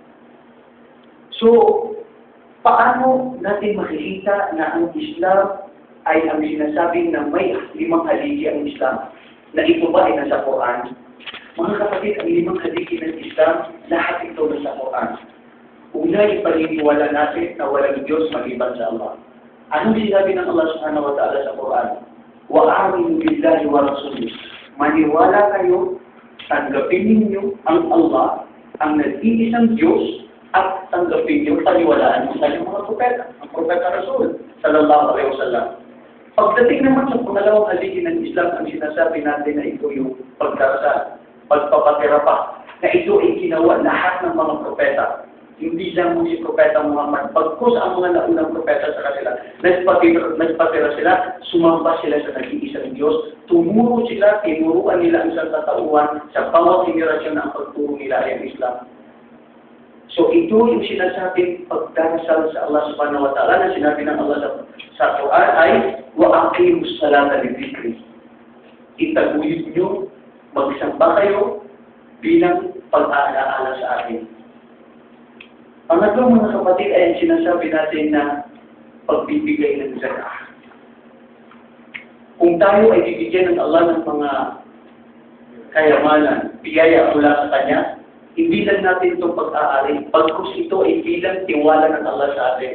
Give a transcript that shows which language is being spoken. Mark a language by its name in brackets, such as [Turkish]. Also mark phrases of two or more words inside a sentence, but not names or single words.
[Filipino] So, paano natin makikita na ang Islam ay ang sinasabing na may 5 haligi ang Islam, na ito ba ay nasa Quran? Mga kapatid, ang 5 haligi ng Islam, lahat ito nasa Quran. Una, yung paniniwala natin na walang Diyos maliban sa Allah. Anong sinabi ng Allah [Arabic] سبحانه وتعالى [Filipino] sa Quran? [Arabic] وَآمِنُوا بِاللَّهِ وَرَسُولِهِ. [Filipino] Maniwala kayo, tanggapin ninyo ang Allah, ang nag-iisang Diyos, at tanggapin niyo, paniwalaan mo sa inyong mga propeta, ang propeta Rasul, [Arabic] صلى الله عليه وسلم. [Filipino] Pagdating naman sa pangalawang haligi ng Islam, ang sinasabi natin na ito yung pagdarasal, pagpapatira pa, na ito ay ginawa lahat ng mga propeta. Hindi lang mo si Propeta Muhammad. Pagkus ang mga naunang propeta sa kanila, nagpatira sila, sumamba sila sa nag-iisang Diyos, tumuro sila, tinuruan nila ang isang katauhan sa bawat henerasyon na ang pagturo nila ay ang Islam. So ito yung sinasabing pagdarasal sa Allah [Arabic] سبحانه وتعالى [Filipino] na sinabi ng Allah sa Quran ay [Arabic] وَأَقِيمُوا الصَّلَاةَ لِذِكْرِي. [Filipino] Itaguyod nyo, magsamba kayo bilang pag-aalaala sa akin. Pangatlo mga kapatid ay sinasabi natin na pagbibigay ng zakah. Kung tayo ay bibigyan ng Allah ng mga kayamanan, biyaya mula sa Kanya, hindi lang natin itong pag-aari, pagkus ito ay bilang tiwala ng Allah sa atin.